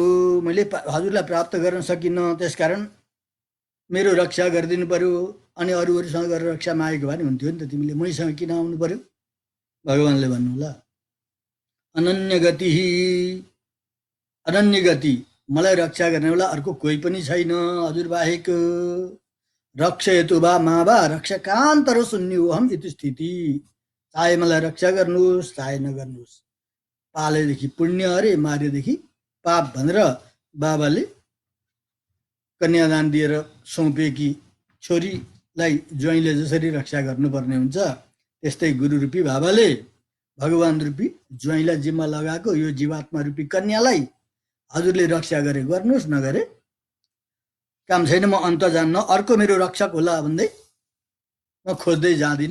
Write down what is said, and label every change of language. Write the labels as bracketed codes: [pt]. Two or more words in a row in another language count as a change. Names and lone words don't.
[ne] मैले हजुरलाई प्राप्त गर्न सकिनँ, त्यसकारण मेरो रक्षा गरिदिनु पर्यो। अनि अरूसँग गरेर रक्षा मागेको भए नि हुन्थ्यो नि त, तिमीले मैसँग किन आउनु पर्यो? भगवानले भन्नुहोला। अनन्य गति, अनन्य गति, मलाई रक्षा गर्नेवाला अर्को कोही पनि छैन हजुर बाहेक। [sa] रक्षयतु वा मा वा रक्षकान्तर शून्योऽहम् इति स्थिति। [ne] चाहे मलाई रक्षा गर्नुहोस् चाहे नगर्नुहोस्, पालेदेखि पुण्य अरे मारेदेखि पाप भनेर बाबाले कन्यादान दिएर सुम्पेकी छोरीलाई ज्वाइँले जसरी रक्षा गर्नुपर्ने हुन्छ, त्यस्तै गुरु रूपी बाबाले भगवान रूपी ज्वाइँलाई जिम्मा लगाएको यो जीवात्मा रूपी कन्यालाई हजुरले रक्षा गरे गर्नुहोस्, नगरे काम छैन, म अन्त जान्न, अर्को मेरो रक्षक होला भन्दै म खोज्दै जाँदिनँ।